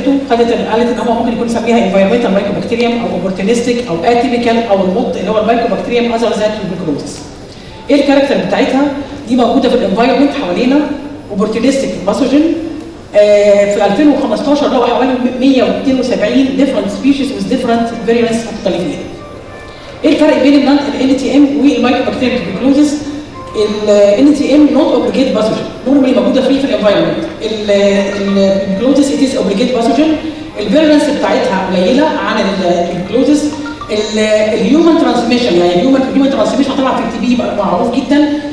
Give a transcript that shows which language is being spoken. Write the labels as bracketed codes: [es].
[ar] قالت ان هو ممكن يكون يسميها [en] environmental mycobacterium [ar] او اوبورتونستيك او اتيبيكال او الموت اللي هو المايكوبكتيريم [en] Other than tuberculosis. [ar] ايه الكاركتر بتاعتها؟ دي موجوده في الانفايرمنت حوالينا، [en] Opportunistic pathogen. [ar] في 2015 لقوا حوالي 172 [en] different species with different variants [ar] مختلفين. ايه الفرق بين ال NTM والمايكوبكتيريم تيوبركلوزيس؟ ال NTM [en] not obligate pathogen, normally [ar] موجوده فيه في الانفايرمنت. التيوبركلوزيس [en] it is obligate pathogen, [ar] الفيرنس بتاعتها قليله عن التيوبركلوزيس. الهيومن ترانسميشن، يعني الهيومن ترانسميشن طبعا في التي بي معروف جدا.